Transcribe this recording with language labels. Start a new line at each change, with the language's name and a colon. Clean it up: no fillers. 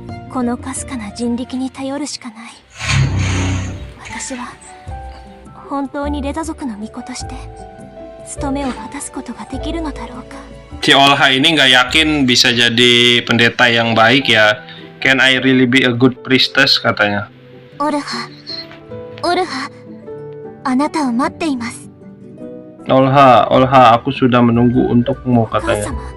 Japanese: このかすかな人力に頼るしかない。私は本当にレダ族の巫女として務めを果たすことができるのだろうか。
Indonesian: Si Olha ini nggak yakin bisa jadi pendeta yang baik ya.
English: Can I really be a good priestess katanya.
Japanese: オルハ、あなたを待っています。
Indonesian: Olha, aku sudah menunggu untukmu katanya.